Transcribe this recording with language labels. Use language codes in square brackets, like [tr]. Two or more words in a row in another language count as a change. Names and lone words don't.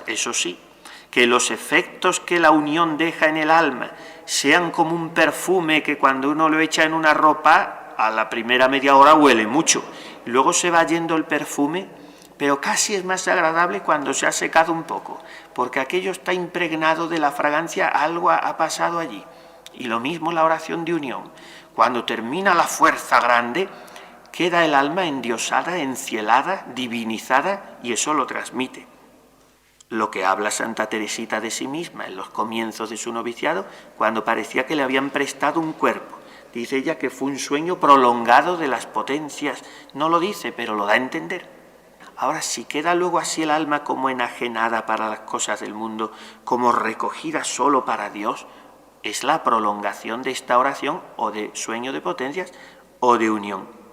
[es] Eso sí, que los efectos que la unión deja en el alma sean como un perfume que cuando uno lo echa en una ropa, a la primera media hora huele mucho, luego se va yendo el perfume, pero casi es más agradable cuando se ha secado un poco, porque aquello está impregnado de la fragancia, algo ha pasado allí. Y lo mismo la oración de unión. Cuando termina la fuerza grande, queda el alma endiosada, encielada, divinizada, y eso lo transmite. Lo que habla Santa Teresita de sí misma en los comienzos de su noviciado, cuando parecía que le habían prestado un cuerpo. Dice ella que fue un sueño prolongado de las potencias. No lo dice, pero lo da a entender. Ahora, si queda luego así el alma como enajenada para las cosas del mundo, como recogida solo para Dios, es la prolongación de esta oración o de sueño de potencias o de unión.